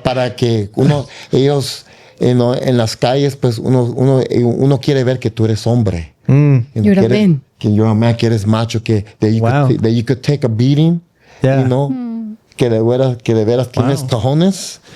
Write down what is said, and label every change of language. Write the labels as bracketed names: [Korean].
[Spanish] Para que ellos, en las calles, pues uno quiere ver que tú eres hombre. [English] You're a man. [Spanish] Que [English] you're a man, [Spanish] que eres macho, [English] that you could take a beating, Yeah. [Spanish] que de veras tienes cojones,